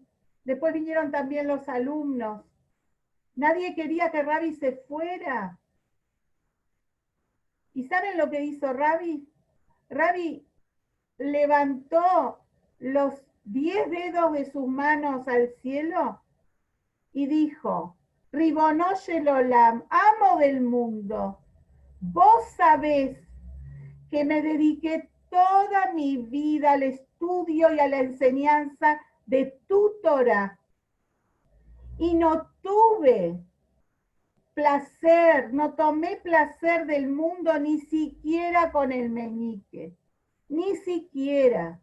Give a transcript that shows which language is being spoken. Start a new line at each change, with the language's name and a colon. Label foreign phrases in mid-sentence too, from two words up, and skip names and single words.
Spanish: Después vinieron también los alumnos. Nadie quería que Rabbi se fuera. ¿Y saben lo que hizo Rabbi? Rabbi levantó los 10 dedos de sus manos al cielo y dijo:
Hebrew: רבונו של עולם,
Spanish: amo del mundo, vos sabés que me dediqué toda mi vida al estudio y a la enseñanza de tu Torah y no tuve placer, no tomé placer del mundo ni siquiera con el meñique, ni siquiera.